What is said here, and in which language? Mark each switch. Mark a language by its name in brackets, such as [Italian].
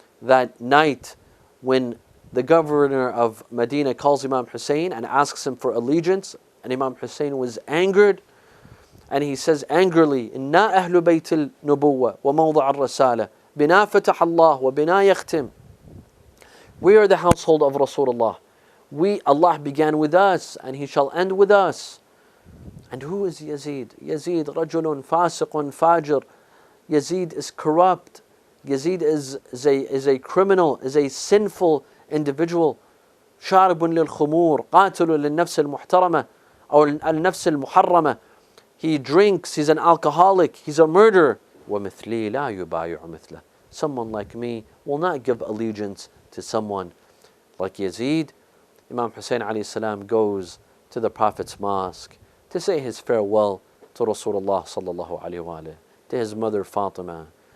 [English] That night when the governor of Medina calls Imam Hussein and asks him for allegiance, and Imam Hussein was angered, and he says angrily, [Arabic] إِنَّا أَهْلُ بَيْتِ النُّبُوَّةِ وَمَوْضَعَ الرَّسَالَةِ بِنَا فَتَحَ اللَّهُ وَبِنَا يَخْتِمُ. [English] We are the household of Rasulullah. Allah began with us and He shall end with us. And who is Yazid? [Arabic] Yazid, رَجُلٌ فَاسِقٌ فَاجِرٌ. [English] Yazid is corrupt. Yazid is a criminal, is a sinful individual. [Arabic] شارب للخمور قاتل للنفس المحترمة أو النفس المحرمة. [English] He drinks, he's an alcoholic, he's a murderer. [Arabic] وَمِثْلِي لَا يُبَايِعُ مِثْلَهُ. [English] Someone like me will not give allegiance to someone like Yazid. Imam Hussein alayhi salam goes to the Prophet's mosque to say his farewell to Rasulullah sallallahu alaihi wasallam, to his mother Fatima.